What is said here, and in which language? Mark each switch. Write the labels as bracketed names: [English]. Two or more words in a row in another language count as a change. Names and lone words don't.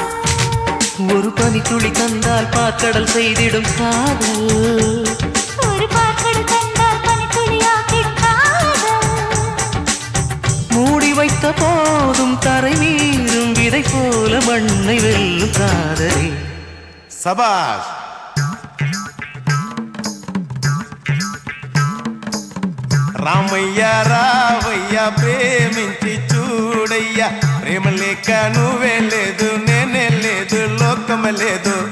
[Tamil] ஒரு பனி துளி தந்தால் பாக்கடல் செய்திடும் காதல். ஒரு பாக்கடு கண்டால் பனித்துளியாக்கிடும் காதல். மூடி வைத்த போதும் கரை மீறும் விதை போல மண்ணை வெல்லும் காதலே. சபாஷ். [Telugu] రామయ్య రావయ్య ప్రేమించి చూడయ్యా, ప్రేమ లేక నువ్వే లేదు, నేనే లేదు, లోకమే లేదు.